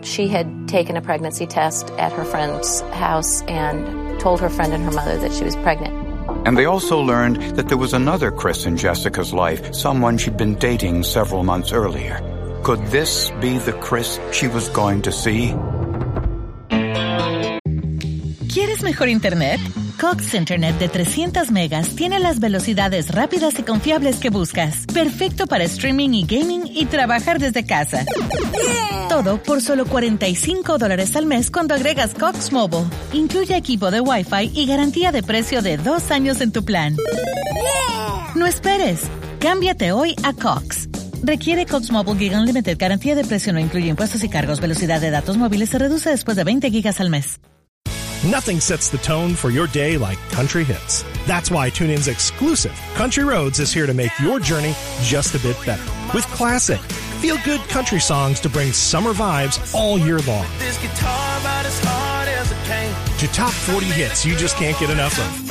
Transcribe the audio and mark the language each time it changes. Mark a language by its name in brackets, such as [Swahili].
[English] she had taken a pregnancy test at her friend's house and told her friend and her mother that she was pregnant. And they also learned that there was another Chris in Jessica's life, someone she'd been dating several months earlier. Could this be the Chris she was going to see? [Spanish] ¿Quieres mejor internet? Cox Internet de 300 megas tiene las velocidades rápidas y confiables que buscas. Perfecto para streaming y gaming y trabajar desde casa. Yeah. Todo por solo $45 al mes cuando agregas Cox Mobile. Incluye equipo de Wi-Fi y garantía de precio de 2 años en tu plan. Yeah. No esperes. Cámbiate hoy a Cox. Requiere Cox Mobile Gig Unlimited. Garantía de precio no incluye impuestos y cargos. Velocidad de datos móviles se reduce después de 20 gigas al mes. [English] Nothing sets the tone for your day like country hits. That's why TuneIn's exclusive Country Roads is here to make your journey just a bit better. With classic, feel-good country songs to bring summer vibes all year long. To top 40 hits you just can't get enough of.